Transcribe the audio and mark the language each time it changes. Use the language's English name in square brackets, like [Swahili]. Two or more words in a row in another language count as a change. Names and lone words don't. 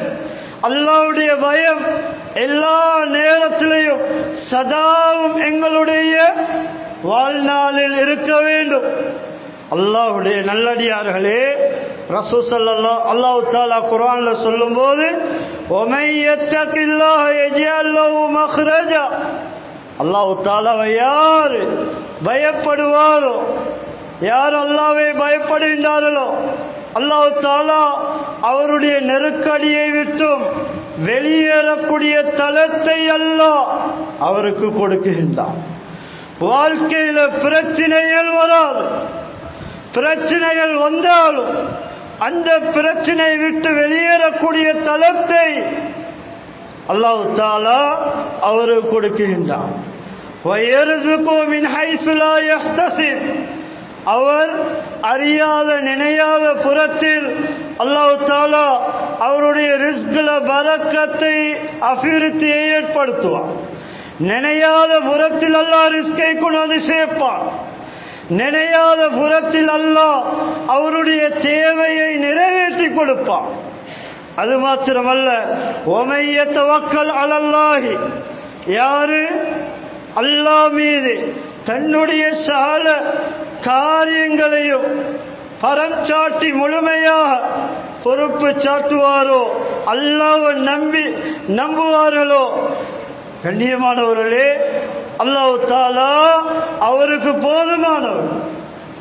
[Tamil] அல்லாஹ்வுடைய பயம் எல்லா நேரத்திலையும் சதாவும் எங்களுடைய வாழ்நாளில் இருக்க வேண்டும். அல்லாஹ்வுடைய நல்லடியார்களே, [Arabic] رسول صلى الله [Tamil] அல்லாஹ் தஆலா குர்ஆன்ல சொல்லும்போது, [Arabic] وَمَن يَتَّقِ اللَّهَ يَجْعَل لَّهُ مَخْرَجًا, [Tamil] அல்லாஹ் தஆலாவை யார் பயப்படுவாரோ, யார் அல்லாஹ்வை பயப்படுகின்றார்களோ அல்லாஹ் தஆலா அவருடைய நெருக்கடியை விட்டும் வெளியேறக்கூடிய தலத்தை அல்லாஹ் அவருக்கு கொடுக்கின்றான். வாழ்க்கையில பிரச்சனைகள் வராது. பிரச்சனைகள் வந்தாலும் அந்த பிரச்சனை விட்டு வெளியேறக்கூடிய தலத்தை அல்லாஹ் தஆலா அவருக்கு கொடுக்கின்றான். [Arabic] وَيَرْزُقُهُ مِنْ حَيْثُ لَا يَحْتَسِبُ, [Tamil] அவர் அறியாத நினையாத புறத்தில் அல்லாஹ் தஆலா அவருடைய ரிஸ்க்ல பரக்கத்தை அபிவிருத்தியை ஏற்படுத்துவான். நினையாத புறத்தில் அல்லாஹ் ரிஸ்கை கொண்டு சேர்ப்பான். நினையாத புறத்தில் அல்லாஹ் அவருடைய தேவையை நிறைவேற்றி கொடுப்பான். அது மாத்திரமல்ல, [Arabic] وَمَن يَتَوَكَّلْ عَلَى اللَّهِ, [Tamil] யாரு அல்லாஹ் மீது தன்னுடைய சகல காரியங்களையும் பரஞ்சாட்டி முழுமையாக பொறுப்பு சாட்டுவாரோ, அல்லாஹ்வை நம்புவார்களோ, கண்ணியமானவர்களே, அல்லாஹ் தஆலா அவருக்கு போதுமானவர்.